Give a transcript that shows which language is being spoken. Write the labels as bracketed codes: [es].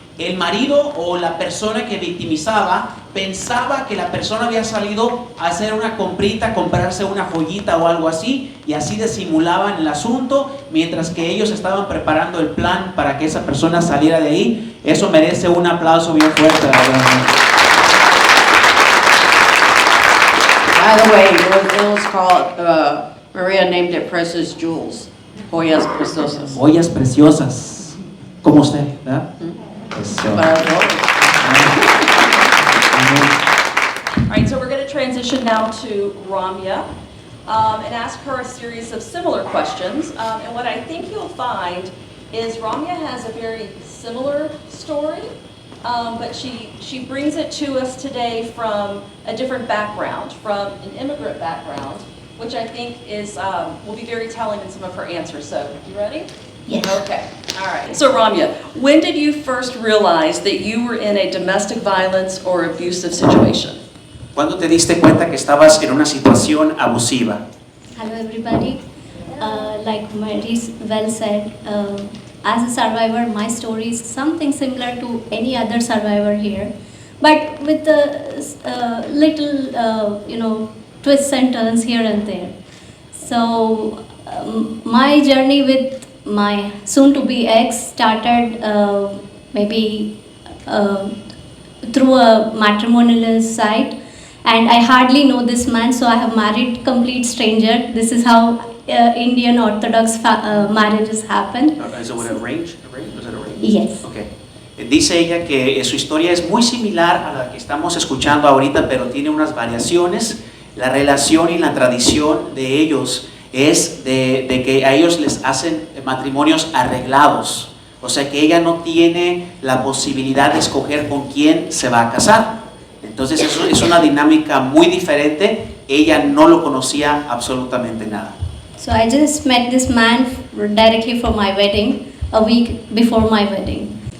[es] el marido o la persona que victimizaba pensaba que la persona había salido a hacer una comprita, comprarse una joyita o algo así, y así disimulaban el asunto mientras que ellos estaban preparando el plan para que esa persona saliera de ahí. Eso merece un aplauso bien fuerte, la verdad. [en] By the way, it was called, Maria named it Precious Jewels, [es] joyas preciosas. Joyas preciosas, como usted, ¿verdad? Para todos. [en] All right, so we're going to transition now to Ramya and ask her a series of similar questions. And what I think you'll find is Ramya has a very similar story, but she brings it to us today from a different background, from an immigrant background, which I think is will be very telling in some of her answers. So, you ready? Yes. Okay. All right. So, Ramya, when did you first realize that you were in a domestic violence or abusive situation? [es] ¿Cuándo te diste cuenta que estabas en una situación abusiva? [en] Hello everybody. Like Mary well said, as a survivor, my story is something similar to any other survivor here, but with a little, twists and turns here and there. So my journey with my soon-to-be ex started maybe through a matrimonial site. And I hardly know this man, so I have married complete stranger. This is how Indian Orthodox marriages happen. ¿Es arranged? ¿Was it arranged? Yes. Okay. [es] Dice ella que su historia es muy similar a la que estamos escuchando ahorita, pero tiene unas variaciones. La relación y la tradición de ellos es de que a ellos les hacen matrimonios arreglados. O sea que ella no tiene la posibilidad de escoger con quién se va a casar. Entonces eso es una dinámica muy diferente. Ella no lo conocía absolutamente nada. [en] So I just met this man directly for my wedding, a week before my wedding.